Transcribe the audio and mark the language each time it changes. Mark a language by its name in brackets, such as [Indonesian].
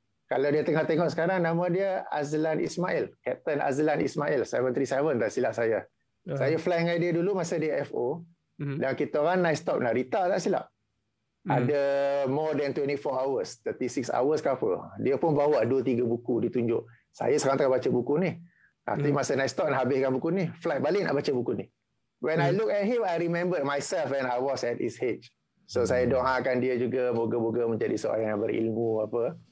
[Malay] Kalau dia tengah tengok sekarang, nama dia Azlan Ismail, Captain Azlan Ismail 737 tak silap saya. Saya fly dengan dia dulu masa dia FO. Dan kita orang night stop Narita tak silap. Ada [English] more than 24 hours, 36 hours [Malay] ke apa. Dia pun bawa 2-3 buku ditunjuk. Saya sekarang tengah baca buku ni. Nanti masa night stop nak habiskan buku ni, flight balik nak baca buku ni. [English] When I look at him, I remember myself when I was at his age. [Malay] So saya doakan dia juga moga-moga menjadi seorang yang berilmu apa.